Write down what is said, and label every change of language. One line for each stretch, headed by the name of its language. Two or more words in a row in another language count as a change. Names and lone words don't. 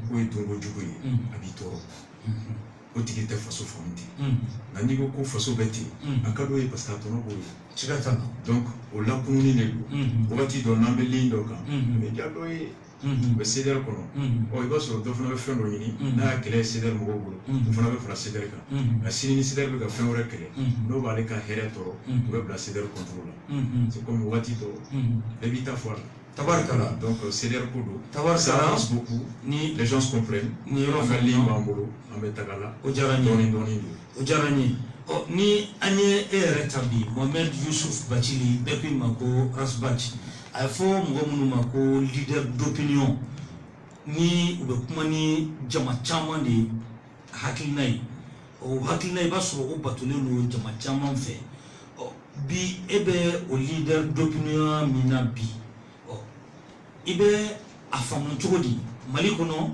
Bambara: ye donko jugu ye a b'i tɔɔrɔ o tigi tɛ faso faamu ten nka n'i ko ko faso bɛ ten a ka d'o ye
French: parce que
Bambara: a tɔnɔ b'o ye donc o lakununi de don wagati dɔ n'an bɛ ligne dɔ kan a bɛ diya dɔ ye u bɛ CDR kɔnɔ i b'a sɔrɔ dɔ fana bɛ fɛn dɔ ɲini n'a y'a kɛlɛ CDR mɔgɔw bolo o fana bɛ fara CDR kan nka sini ni CDR bɛ ka fɛn wɛrɛ kɛlɛ n'o b'ale ka hɛrɛ tɔɔrɔ u bɛ bila CDR contrôle la
French: c'est comme
Bambara: wagati dɔ bɛɛ b'i ta fɔ a la. Tabarkala. Donc CDR ko don
French: ça avance beaucoup
Bambara: ni
French: les gens comprennent
Bambara: ni yɔrɔ fɛ ligne b'an bolo an bɛ taga la o diyara n ye dɔɔni dɔɔni don o diyara n ye ni an ye e yɛrɛ ta bi Mohamed Yusuf Bacili bɛɛ k'i ma ko Rasbach a ye fɔ mɔgɔ minnu ma ko
French: leader d'opinion
Bambara: ni u bɛ kuma ni jama caman de ye hakilina ye o hakilina i b'a sɔrɔ o batolen don jama caman fɛ bi e bɛ o
French: leader d'opinion
Bambara: min na bi i bɛ a faamu cogo di Mali kɔnɔ